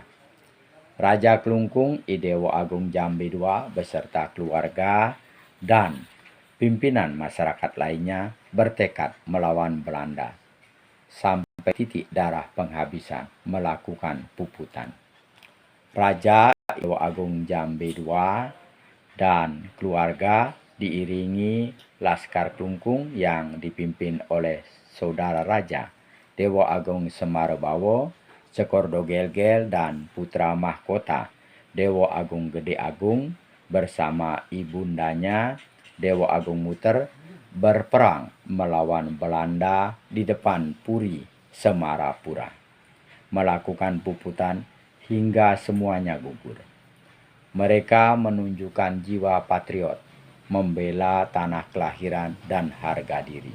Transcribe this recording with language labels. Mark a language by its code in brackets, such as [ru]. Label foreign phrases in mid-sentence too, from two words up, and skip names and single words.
[id] Raja Klungkung Idewo Agung Jambe II beserta keluarga dan pimpinan masyarakat lainnya bertekad melawan Belanda sampai titik darah penghabisan melakukan puputan. Raja Idewo Agung Jambe II dan keluarga diiringi Laskar Klungkung yang dipimpin oleh saudara Raja Dewo Agung Semarobawo, Cekordo Gelgel, dan putra mahkota Dewo Agung Gede Agung bersama ibundanya Dewo Agung Muter berperang melawan Belanda di depan Puri Semarapura, melakukan puputan hingga semuanya gugur. Mereka menunjukkan jiwa patriot, membela tanah kelahiran dan harga diri.